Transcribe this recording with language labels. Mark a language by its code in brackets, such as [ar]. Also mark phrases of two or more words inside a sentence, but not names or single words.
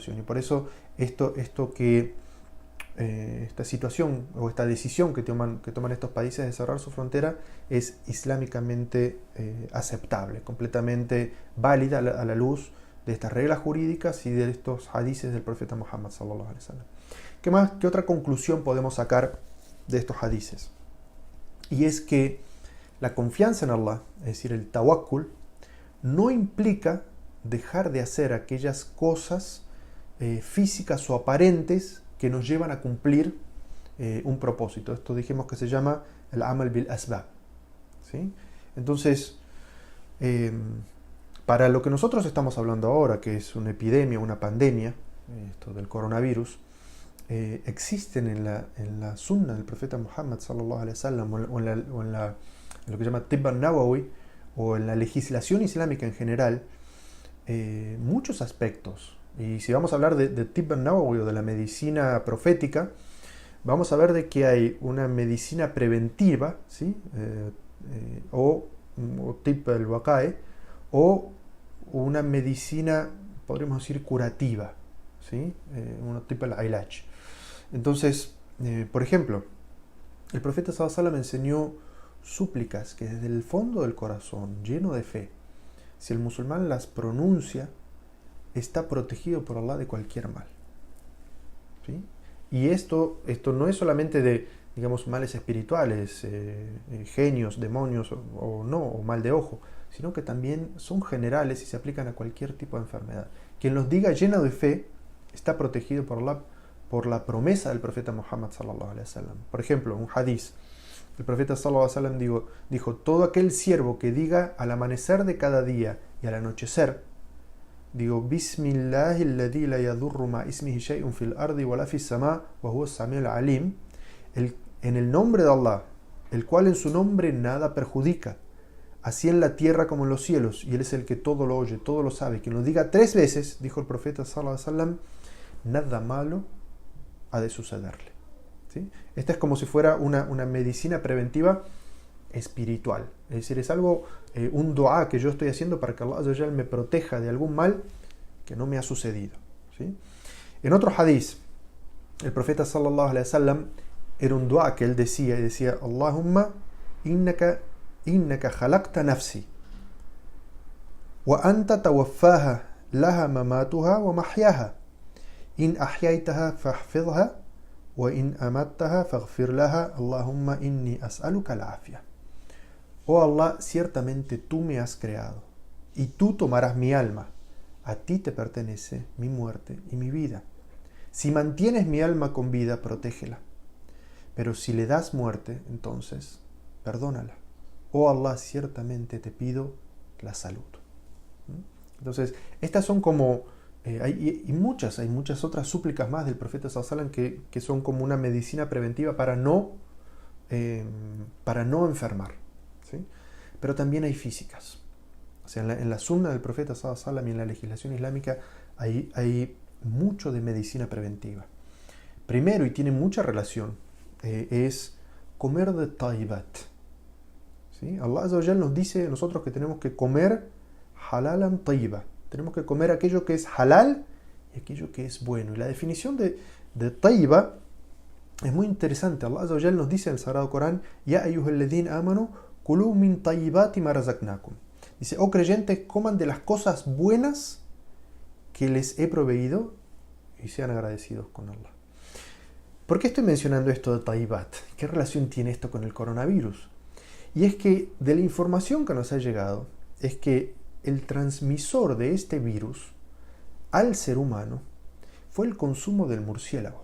[es] Y por eso esta situación o esta decisión que toman estos países de cerrar su frontera es islámicamente aceptable, completamente válida a la luz de estas reglas jurídicas y de estos hadices del profeta Muhammad [ar] صلى الله عليه وسلم. [es] ¿Qué otra conclusión podemos sacar de estos hadices? Y es que la confianza en Allah, es decir, el tawakkul, no implica dejar de hacer aquellas cosas físicas o aparentes que nos llevan a cumplir un propósito. Esto dijimos que se llama el [ar] عمل بالأسباب, [es] ¿sí? Entonces, para lo que nosotros estamos hablando ahora, que es una epidemia, una pandemia, esto del coronavirus, existen en la sunna del profeta Muhammad [ar] صلى الله عليه وسلم [es] o en lo que se llama [ar] الطب النبوي [es] o en la legislación islámica en general, muchos aspectos. Y si vamos a hablar de [ar] الطب النبوي [es] o de la medicina profética, vamos a ver de que hay una medicina preventiva, ¿sí? O [ar] الطب الوقائي, [es] o una medicina, podríamos decir, curativa, ¿sí? [ar] Una طب العلاج. [es] Entonces, por ejemplo, el profeta [ar] صلى الله عليه وسلم [es] enseñó súplicas que desde el fondo del corazón, lleno de fe, si el musulmán las pronuncia, está protegido por Allah de cualquier mal. ¿Sí? Y esto no es solamente de, digamos, males espirituales, genios, demonios o no, o mal de ojo, sino que también son generales y se aplican a cualquier tipo de enfermedad. Quien los diga lleno de fe está protegido por Allah, por la promesa del profeta Muhammad [ar] صلى الله عليه وسلم. [es] Por ejemplo, un hadiz, el profeta [ar] صلى الله عليه وسلم [es] dijo, todo aquel siervo que diga al amanecer de cada día y al anochecer, [ar] بسم الله الذي لا يضر مع اسمه شيء في الأرض ولا في السماء وهو السميع العليم, [es] en el nombre de Allah, el cual en su nombre nada perjudica, así en la tierra como en los cielos, y Él es el que todo lo oye, todo lo sabe. Quien lo diga 3 veces, dijo el profeta [ar] صلى الله عليه وسلم, [es] nada malo ha de sucederle. ¿Sí? Esta es como si fuera una medicina preventiva espiritual. Es decir, es algo, un dua que yo estoy haciendo para que [ar] الله عز وجل [es] me proteja de algún mal que no me ha sucedido. ¿Sí? En otro hadith, el profeta [ar] صلى الله عليه وسلم, [es] era un dua que él decía, [ar] اللهم إنك خلقت نفسي وأنت توفاها لها مماتها ومحياها إن أحييتها فاحفظها وإن أمتها فاغفر لها اللهم إني أسألك العافية. [es] Oh Allah, ciertamente tú me has creado y tú tomarás mi alma. A ti te pertenece mi muerte y mi vida. Si mantienes mi alma con vida, protégela. Pero si le das muerte, entonces, perdónala. Oh Allah, ciertamente te pido la salud. Entonces, estas son como, hay muchas otras súplicas más del profeta [ar] صلى الله عليه وسلم [es] que son como una medicina preventiva para no enfermar. ¿Sí? Pero también hay físicas. O sea, en la sunna del profeta [ar] صلى الله عليه وسلم [es] y en la legislación islámica hay mucho de medicina preventiva. Primero, y tiene mucha relación, es comer de tayyibat. ¿Sí? [ar] الله عز وجل [es] nos dice a nosotros que tenemos que comer [ar] حلالا طيبا. [es] Tenemos que comer aquello que es halal y aquello que es bueno. Y la definición de tayyiba es muy interesante. [ar] الله عز وجل [es] nos dice en el Sagrado Corán, [ar] يا أيها الذين آمنوا كلوا من طيبات ما رزقناكم. [es] Dice, oh creyentes, coman de las cosas buenas que les he proveído y sean agradecidos con Allah. ¿Por qué estoy mencionando esto de tayyibat? ¿Qué relación tiene esto con el coronavirus? Y es que de la información que nos ha llegado es que el transmisor de este virus al ser humano fue el consumo del murciélago.